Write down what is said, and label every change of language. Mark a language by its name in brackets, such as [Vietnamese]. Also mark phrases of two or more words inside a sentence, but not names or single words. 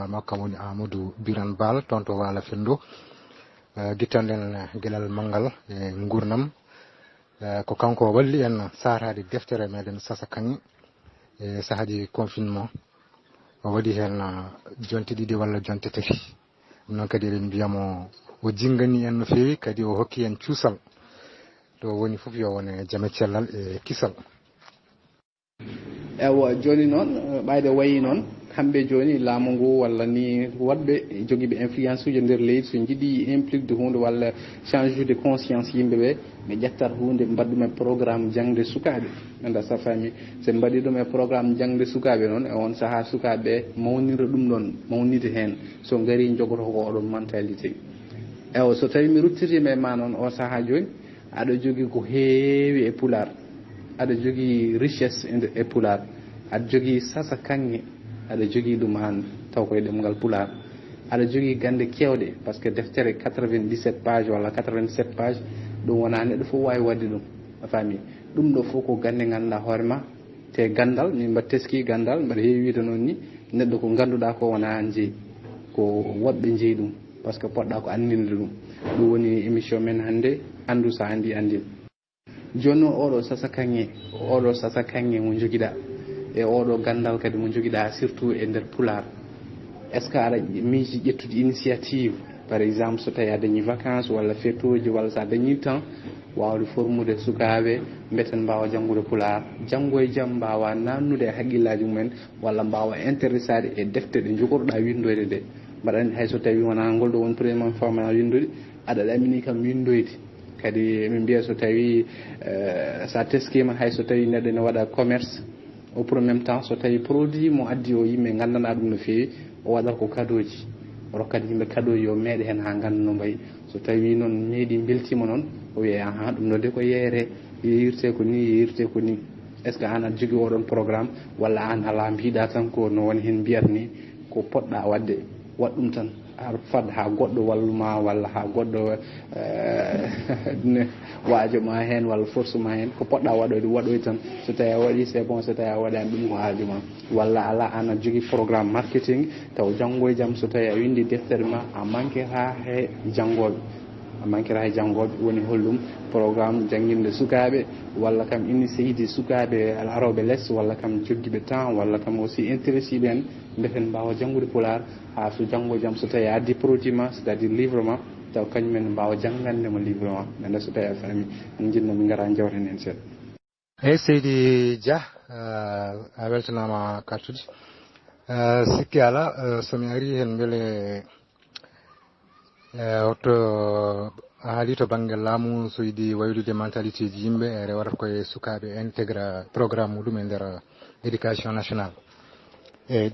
[Fula] hoorema kam woni Amadou Birane Bal toon to Wala Fendo guittanɗen gueɗal manggal e gurnam ko kanko walli en sahrade deftere meɗen Sasakagne e saahaji confinement o waɗi hen jonte ɗiɗi walla jonte tati ɗum noon kadi eɗen mbiyamo o jinggani en no fewi kadi o hokki en cuusal to woni foof yo wone jaame cellal e kisal ewa joni noon ɓayde wayi noon kamɓe joni laamu ngu walla ni waɗɓe joguiɓe influence uji nder leydi so jiiɗi implique de hunde walla [French] change de conscience [Fula] yimɓeɓe ɓe ƴettat hunde mbaɗa ɗum e programme jangde sukaɓe anda sa fami so mbaɗi ɗum e programme jangde sukaɓe noon e on saaha sukaɓe mawnira ɗum ɗon mawnide hen so gaari jogoto ko oɗon mentalité ewa so tawi mi ruttitima e ma noon o saaha joni aɗa jogui ko heewi e Pulaar aɗa jogui richesse e Pulaar aɗa jogui Sasakagne aɗa jogui ɗum han taw koye ɗemgal Pulaar aɗa jogui gande kewɗe [French] par ce que [Fula] deftere 97 page walla 87 page ɗum wona neɗɗo fof wawi wadde ɗum a faami ɗum ɗo fof ko gande ganduɗa hoorema te gandal min mbaɗa teski gandal mbaɗa heewi wiide noon ni neɗɗo ko ganduɗa ko wona jeeyi ko woɗɓe jeeyi ɗum [French] par ce que [Fula] poɗɗa ko andinde ɗum ɗum woni émission men hannde andu sa andi andin joni noon oɗo Sasakagne mo joguiɗa e oɗo gandal kadi mo joguiɗa surtout e nder Pulaar [French] est ce que [Fula] aɗa miiji ƴettude initiative [French] par exemple [Fula] so tawi a dañi vacances walla fettoji walla sa dañi temps wawde formude sukaɓe mbeten mbawa janggude Pulaar janggo e jaam mbawa nannude e haqqillaji mumen walla mbawa intéressade e defte ɗe jogorɗa windoyde ɗe mbaɗa andi hayso tawi wona ngol ɗo woni [French] premiére formation [Fula] windude aɗa ɗamini kam windoyde kadi min mbiya so tawi sa teskima hayso tawi neɗɗo ne waɗa commerce [French] au premier temps [Fula] so tawi produit mo addi o yimɓe gandana ɗum no fewi o waɗata ko cadeau ji o rokkat yimɓe cadeau yo meeɗe hen ha ganda no mbayi so tawi noon meeɗi beltima noon o wiye ahan ɗum ɗo de ko yeere yeyirte ko ni [French] est ce que [Fula] an aɗa jogui oɗon programme walla an ala mbiɗa tan ko no woni hen mbiyat ni ko poɗɗa wadde waɗ ɗum tan fad ha goɗɗo walluma walla ha goɗɗo waajo ma hen walla force ma hen ko poɗɗa waɗoyde waɗoy tan so tawi a waɗi [French] c'est bon [Fula] so tawi a waɗani ɗum ko haaju ma walla ala ana jogui programme marketing taw janggo e jaam so tawi a windi deftere ma a manquera he janggoɓe woni hollum programme jangguinde sukaɓe walla kam inni sehidi sukaɓe aroɓe less walla kam jogguiɓe temps walla kam [French] aussi intéressé [Fula] ɓen defen mbawa janggude Pulaar ha so janggo e jaam so tawi a addi produit ma [French] c'est à dire livre [Fula] ma taw kañumen mbawa janggandemo livre ma nde so tawi a faami jinnomi gara jawten hen seeɗa. eyyi Seydi Dia a weltanama kaltude sikki ala somi ari hen beele to a haali to banggue laamu so yiiɗi waylude mentalité ji yimɓe e rewata koye sukaɓe intégra programme muɗum e nder [French] éducation nationale [Fula] eyyi